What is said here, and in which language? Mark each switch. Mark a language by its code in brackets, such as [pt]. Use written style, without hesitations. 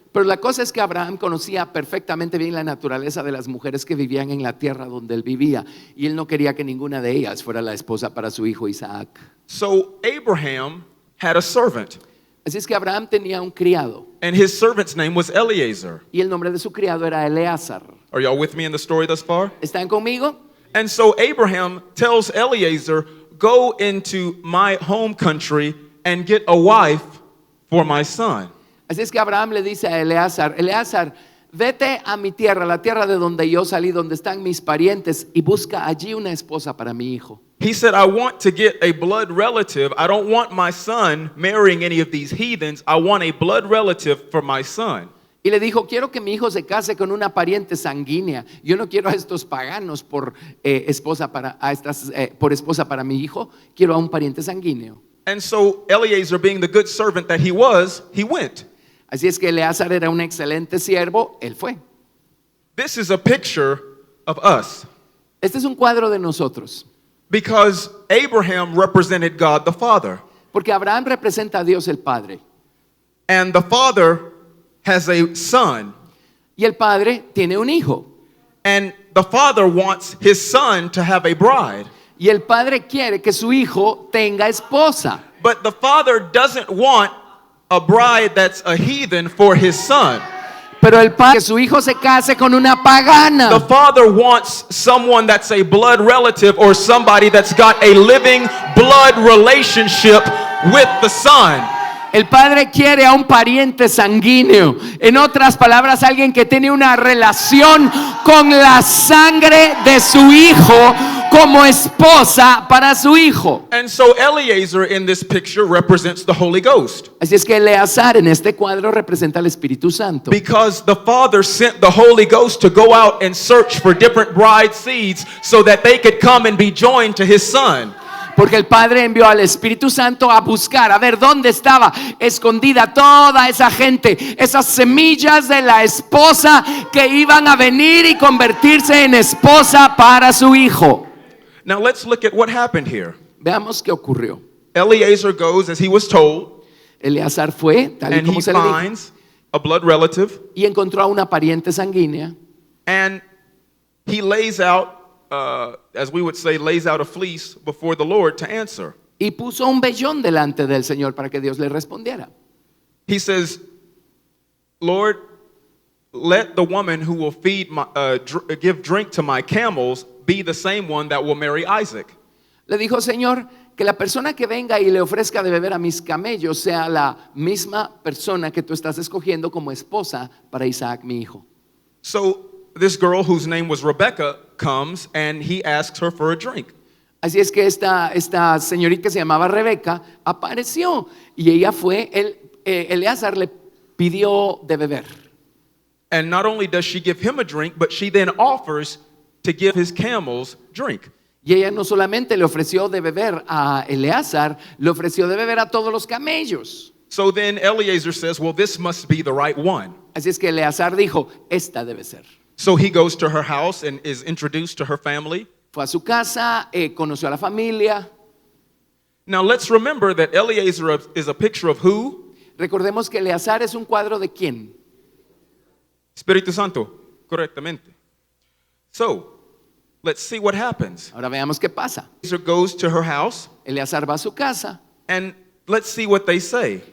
[es] Pero la cosa es que Abraham conocía perfectamente bien la naturaleza de las mujeres que vivían en la tierra donde él vivía, y él no quería que ninguna de ellas fuera la esposa para su hijo Isaac. [en] So Abraham had a servant, [es] Así es que Abraham tenía un criado, [en] and his servant's name was Eliezer. [es] y el nombre de su criado era Eleazar. [en] Are y'all with me in the story thus far? [es] ¿Están conmigo? [en] And so Abraham tells Eliezer, go into my home country and get a wife for my son. [es] Así es que Abraham le dice a Eleazar, Eleazar, vete a mi tierra, la tierra de donde yo salí, donde están mis parientes, y busca allí una esposa para mi hijo. [en] He said, I want to get a blood relative. I don't want my son marrying any of these heathens. I want a blood relative for my son. [es] Y le dijo, quiero que mi hijo se case con una pariente sanguínea. Yo no quiero a estos paganos por esposa para mi hijo. Quiero a un pariente sanguíneo. [en] And so Eliezer, being the good servant that he was, he went. [es] Así es que Eleazar era un excelente siervo. Él fue. [en] This is a picture of us [es] Este es un cuadro de nosotros. [en] because Abraham represented God the Father. [es] Porque Abraham representa a Dios el Padre. [en] And the Father has a son. [es] Y el Padre tiene un hijo. [en] And the Father wants his son to have a bride. [es] Y el Padre quiere que su hijo tenga esposa. [en] But the Father doesn't want a bride that's a heathen for his son. [es] Pero el Padre, que su hijo se case con una pagana. [en] The Father wants someone that's a blood relative or somebody that's got a living blood relationship with the Son. [es] El Padre quiere a un pariente sanguíneo. En otras palabras, alguien que tiene una relación con la sangre de su hijo como esposa para su hijo. [en] And so Eliezer in this picture represents the Holy Ghost. [es] Así es que Eleazar en este cuadro representa al Espíritu Santo. [en] Because the Father sent the Holy Ghost to go out and search for different bride seeds so that they could come and be joined to his Son. [es] Porque el Padre envió al Espíritu Santo a buscar, a ver dónde estaba escondida toda esa gente, esas semillas de la esposa que iban a venir y convertirse en esposa para su hijo. [en] Now let's look at what happened here. [es] Veamos qué ocurrió. [en] Eliezer goes as he was told, [es] Eleazar fue, tal y [en] and he [es] como se le dijo, [en] finds a blood relative, [es] y encontró a una pariente sanguínea, [en] and he lays out, as we would say, lays out a fleece before the Lord to answer. [es] y puso un vellón delante del Señor para que Dios le respondiera. [en] He says, Lord, let the woman who will feed my, give drink to my camels be the same one that will marry Isaac. [es] Le dijo, Señor, que la persona que venga y le ofrezca de beber a mis camellos sea la misma persona que tú estás escogiendo como esposa para Isaac, mi hijo. [en] So this girl whose name was Rebecca comes and he asks her for a drink. [es] Así es que esta señorita que se llamaba Rebeca apareció y ella fue, Eleazar le pidió de beber. [en] And not only does she give him a drink, but she then offers to give his camels drink. [es] Y ella no solamente le ofreció de beber a Eleazar, le ofreció de beber a todos los camellos. [en] So then Eliezer says, well, this must be the right one. [es] Así es que Eleazar dijo, esta debe ser. [en] So he goes to her house and is introduced to her family. [es] Fue a su casa, conoció a la familia. [en] Now let's remember that Eliezer is a picture of who? [es] Recordemos que Eleazar es un cuadro de quién. Espíritu Santo, correctamente. [en] So, let's see what happens. [es] Ahora veamos qué pasa. [en] Eliezer goes to her house [es] Eleazar va a su casa [en] and let's see what they say.